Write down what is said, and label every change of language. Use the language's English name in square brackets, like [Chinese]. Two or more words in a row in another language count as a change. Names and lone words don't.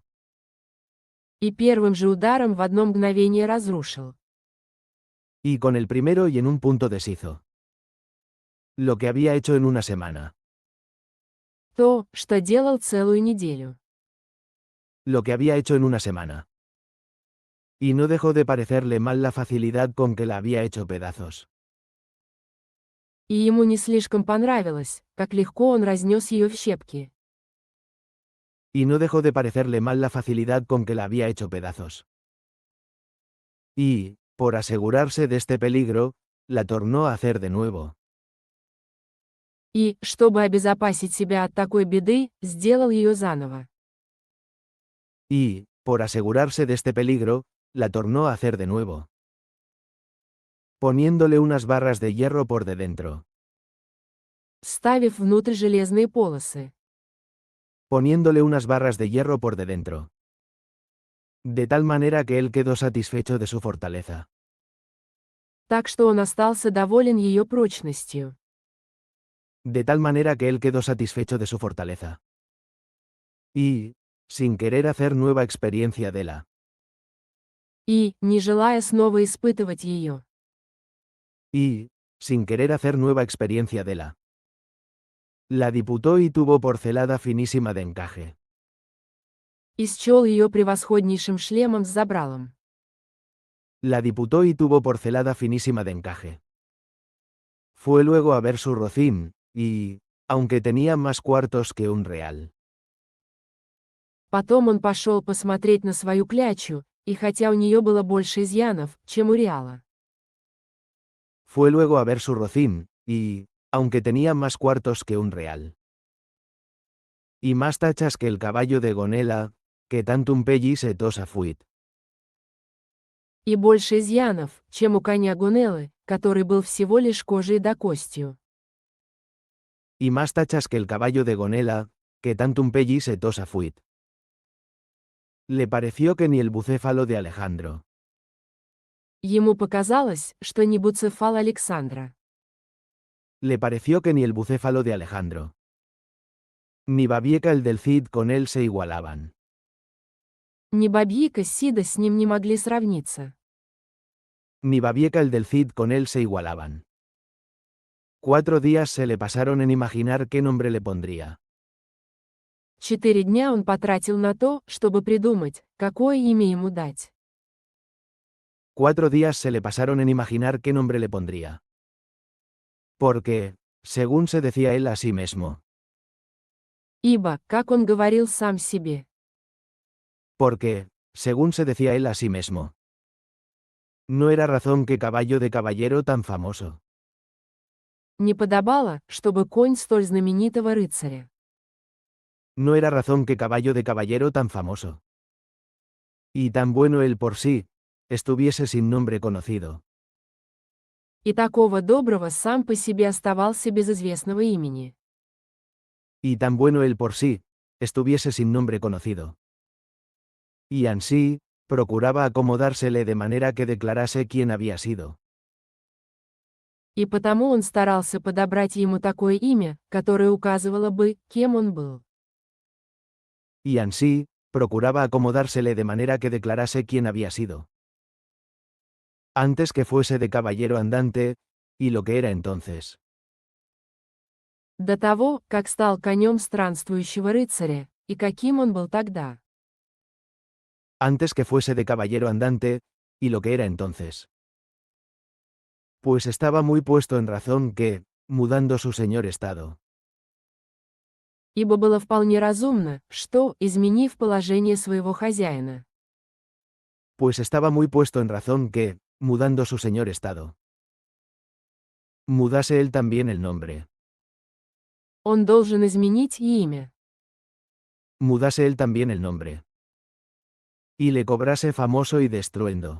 [Russian] И первым же ударом в одно мгновение разрушил. [Spanish] Y con el primero y en un punto deshizo. Lo que había hecho en una semana. [Russian] То, что делал целую неделю. [Spanish] Lo que había hecho en una semana. Y no dejó de parecerle mal la facilidad con que la había hecho pedazos. [Russian] И ему не слишком понравилось, как легко он разнес ее в щепки. [Spanish] Y no dejó de parecerle mal la facilidad con que la había hecho pedazos. Y, por asegurarse de este peligro, la tornó a hacer de nuevo. [Russian] И, чтобы обезопасить себя от такой беды, сделал ее заново. [Spanish] Y, por asegurarse de este peligro, la tornó a hacer de nuevo. Poniéndole unas barras de hierro por de dentro. [Russian] Вставив внутрь железные полосы. [Spanish] Poniéndole unas barras de hierro por de dentro. De tal manera que él quedó satisfecho de su fortaleza. [Russian] Так что он остался доволен ее прочностью. [Spanish] De tal manera que él quedó satisfecho de su fortaleza. Y, sin querer hacer nueva experiencia de la. [Russian] И, не желая снова испытывать ее. [Spanish] Y, sin querer hacer nueva experiencia de la. La diputó y tuvo por celada finísima de encaje. [Russian] И счел ее превосходнейшим шлемом с забралом. [Spanish] La diputó y tuvo por celada finísima de encaje. Fue luego a ver su rocín, y, aunque tenía más cuartos que un real. [Russian] Потом он пошел посмотреть на свою клячу, и хотя у нее было больше изъянов, чем у Реала. [Spanish] Fue luego a ver su rocín, y, aunque tenía más cuartos que un real, y más tachas que el caballo de Gonela, que [Latin] tantum pellis et osa fuit. [Russian] И больше изъянов, чем у коня Гунеллы, который был всего лишь кожей да костью. [Spanish] Y más tachas que el caballo de Gonela, que [Latin] tantum pellis et osa fuit. [Spanish] Le pareció que ni el bucéfalo de Alejandro, [Russian] Ему показалось, что не Буцефал Александра, [Spanish] le pareció que ni el bucéfalo de Alejandro, ni Babieca el del Cid con él se igualaban. [Russian] ни Бабьика Сида с ним не могли сравниться. [Spanish] Ni Babieca el del Cid con él se igualaban. 4 días se le pasaron en imaginar qué nombre le pondría. [Russian] 4 дня он потратил на то, чтобы придумать, какое имя ему дать. [Spanish] 4 días se le pasaron en imaginar qué nombre le pondría. Porque, según se decía él a sí mismo, [Russian] Ибо, как он говорил сам себе, [Spanish] porque, según se decía él a sí mismo, no era razón que caballo de caballero tan famoso, [Russian] не подобало, чтобы конь столь знаменитого рыцаря, [Spanish] no era razón que caballo de caballero tan famoso, y tan bueno él por sí, estuviese sin nombre conocido, [Russian] и такого доброго сам по себе оставался без известного имени, [Spanish] y tan bueno él por sí, estuviese sin nombre conocido. Y ansí, procuraba acomodársele de manera que declarase quién había sido. [Russian] и потому он старался подобрать ему такое имя, которое указывало бы, кем он был. [Spanish] Y ansí, procuraba acomodársele de manera que declarase quién había sido. Antes que fuese de caballero andante, y lo que era entonces. [Russian] До того, как стал конем странствующего рыцаря, и каким он был тогда. [Spanish] Antes que fuese de caballero andante, y lo que era entonces. Pues estaba muy puesto en razón que, mudando su señor estado, [Russian] Ибо было вполне разумно, что, изменив положение своего хозяина, [Spanish] pues estaba muy puesto en razón que, mudando su señor estado, mudase él también el nombre, [Russian] он должен изменить и имя, [Spanish] mudase él también el nombre, y le cobrase famoso y de estruendo,